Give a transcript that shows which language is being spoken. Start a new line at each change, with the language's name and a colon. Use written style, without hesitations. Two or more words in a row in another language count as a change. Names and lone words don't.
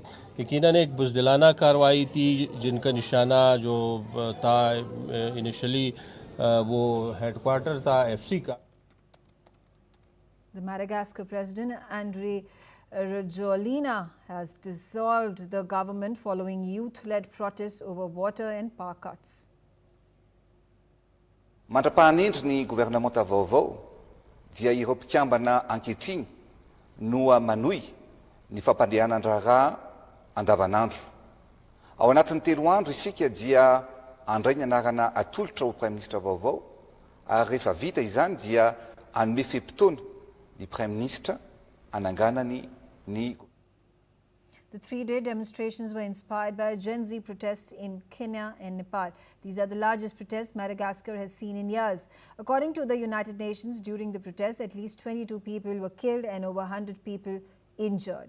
Urdu: یقیناً ایک بزدلانہ کارروائی تھی جن کا نشانہ جو تھا इनिशियली وہ हेडक्वार्टर تھا एफसी کا।
English: The Madagascar President Andry Rajoelina has dissolved the government following youth-led protests over water and power cuts.
Malagasy: Mandrapahan'indry ny gouvernemanta vaovao dia ireo mpikambana ankehitriny no manohy ny fampandrihanan-draharaha andavanandro. Ao anatin'ny 3 andro isika dia andray ny anarana atolotra ho
French: Prime Ministre
Malagasy: vaovao ary rehefa vita izany dia hanome fe-potoana ny
French: Prime Ministre
Malagasy: hananganany ny.
English: The 3-day demonstrations were inspired by Gen Z protests in Kenya and Nepal. These are the largest protests Madagascar has seen in years. According to the United Nations, during the protests, at least 22 people were killed and over 100 people injured.